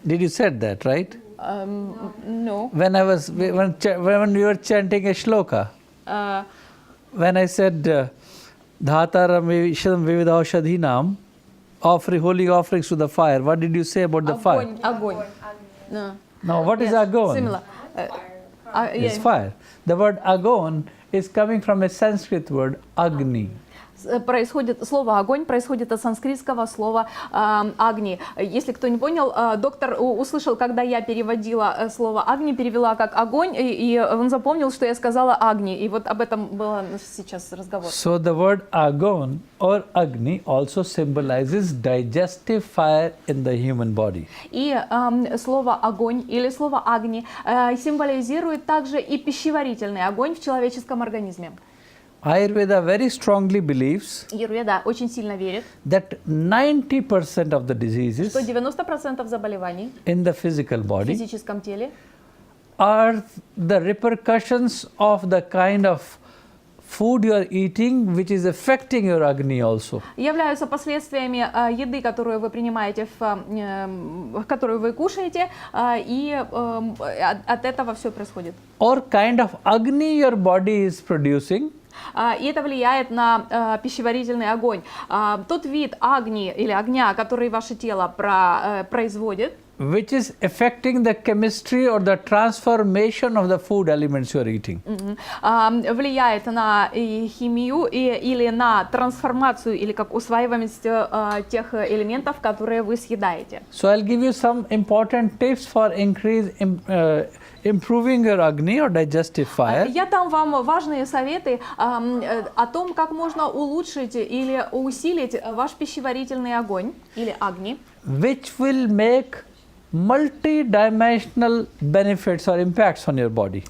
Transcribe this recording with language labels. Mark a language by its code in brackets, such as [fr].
[en] Did you said that, right? No. When we were chanting a shloka. When I said Dhataram Vividha Shadhinam, offering holy offerings to the fire. What did you say about the fire? [ru] Огонь. [en] No, what is agon? Similar. It's fire. The word agon is coming from a Sanskrit word Agni. [ru] Слово «огонь» происходит от санскритского слова «агни». Если кто не понял, доктор услышал, когда я переводила слово «агни», перевела как «огонь», и он запомнил, что я сказала «агни». И вот об этом был сейчас разговор. [en] So the word agon or agni also symbolizes digestive fire in the human body. [ru] И слово «огонь» или слово «агни» символизирует также и пищеварительный огонь в человеческом организме. [en] Ayurveda very strongly believes [ru] Аюрведа очень сильно верит, [en] that 90% of the diseases [ru] что 90% заболеваний [en] in the physical [ru] в [en] body [ru] физическом теле [en] are the repercussions of the kind of food you are eating, which is affecting your agni also. [ru] Являются последствиями еды, которую вы принимаете, которую вы кушаете, и от этого все происходит. [en] Or kind of agni your body is producing. [ru] И это влияет на пищеварительный огонь. Тот вид агни или огня, который ваше тело производит, [en] which is affecting the chemistry or the transformation of the food elements you are eating. [ru] Влияет на химию или на трансформацию или как усваиваемость тех элементов, которые вы съедаете. [en] So I'll give you some important tips for improving your Agni or digestive fire. [ru] Я дам вам важные советы о том, как можно улучшить или усилить ваш пищеварительный огонь или Агни, [en] Which will make multi-dimensional benefits or impacts on your body.